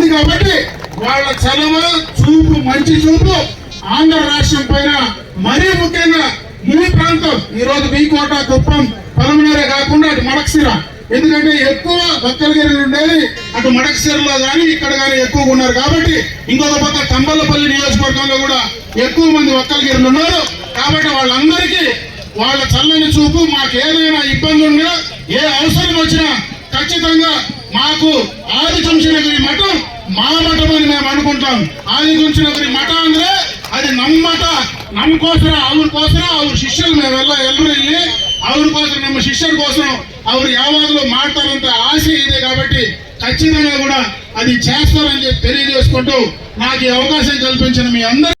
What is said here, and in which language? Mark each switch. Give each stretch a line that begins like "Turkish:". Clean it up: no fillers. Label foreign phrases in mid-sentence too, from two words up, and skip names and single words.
Telugu: కాబట్టి వాళ్ళ చలవ చూపు, మంచి చూపు ఆంధ్ర రాష్ట్రం పైన మరీ ముఖ్యంగా ఈ ప్రాంతం ఈ రోజు బీకోట, కుప్పం, పలమనేరే కాకుండా అటు మడకశిర, ఎందుకంటే ఎక్కువ భక్తలగిరి ఉండేది అటు మడకశిరలో కానీ ఇక్కడ కానీ ఎక్కువగా ఉన్నారు. కాబట్టి ఇంకొక పక్క తంబలపల్లి నియోజకవర్గంలో కూడా ఎక్కువ మంది భక్తలగిరిలు ఉన్నారు. కాబట్టి వాళ్ళందరికీ వాళ్ళ చల్లని చూపు, మాకు ఏదైనా ఇబ్బంది ఉన్నా, ఏ అవసరం వచ్చినా ఖచ్చితంగా మాకు
Kannada: ಆದಿಚುಂಚನಗಿರಿ ಮಠ ಮಾ ಮಠ
Telugu: అని మేము అనుకుంటాం.
Kannada: ಆದಿಚುಂಚನಗಿರಿ ಮಠ ಅಂದ್ರೆ అది ನಮ್ಮ ಮಠ, ನಮಗೋಸ್ಕರ, ಅವ್ರ ಶಿಷ್ಯರು ನಾವೆಲ್ಲ ಎಲ್ಲರೂ ಇಲ್ಲಿ ಅವ್ರಿಗೋಸ್ಕರ, ನಮ್ಮ ಶಿಷ್ಯರ కోసం ಅವರು ಯಾವಾಗಲೂ ಮಾಡ್ತಾರಂತ ఆశ ಇದೆ.
Telugu: కాబట్టి ఖచ్చితంగా కూడా అది చేస్తారని చెప్పి తెలియజేసుకుంటూ నాకు ఈ అవకాశం కల్పించిన మీ అందరూ